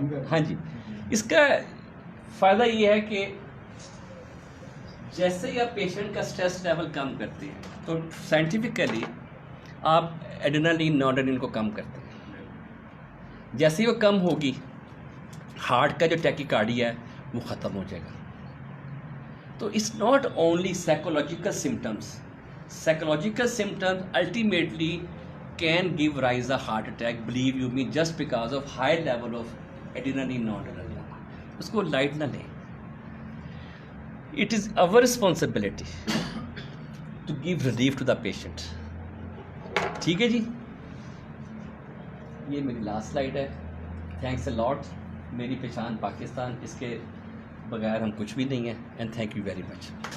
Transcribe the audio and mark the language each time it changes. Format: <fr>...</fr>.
<ur>ہاں جی، اس کا فائدہ یہ ہے کہ جیسے ہی آپ پیشنٹ کا اسٹریس لیول کم کرتے ہیں تو سائنٹیفکلی آپ ایڈرینلین نارڈرلین کو کم کرتے ہیں. جیسے ہی وہ کم ہوگی، ہارٹ کا جو ٹیکیکارڈیا ہے وہ ختم ہو جائے گا.</ur> <en>تو it's not only psychological symptoms. Psychological symptoms ultimately can give rise a heart attack, believe you me, just because of high level of adrenaline noradrenaline.</en> <ur>اس کو لائٹ نہ لیں.</ur> <en>It is our responsibility to give relief to the patient.</en> <ur>ٹھیک ہے جی، یہ میری last slide ہے.</ur> <en>Thanks a lot.</en> <ur>میری پہچان پاکستان، اس کے بغیر ہم کچھ بھی نہیں ہیں.</ur> <en>And thank you very much.</en>